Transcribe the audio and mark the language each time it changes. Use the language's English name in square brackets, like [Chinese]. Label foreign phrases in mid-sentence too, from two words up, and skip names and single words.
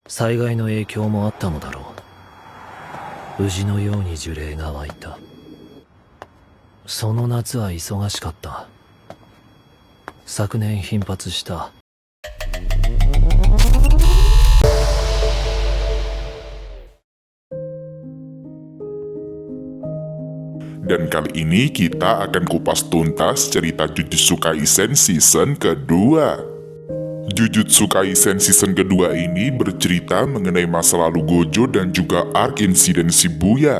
[Japanese] 災害の影響もあったのだろう。宇治のように呪霊が湧いた。その夏は忙しかった。昨年頻発した。 [Indonesian] Dan kali ini kita akan kupas tuntas cerita Jujutsu Kaisen season kedua. Jujutsu Kaisen season kedua ini bercerita mengenai masa lalu Gojo dan juga arc insiden Shibuya.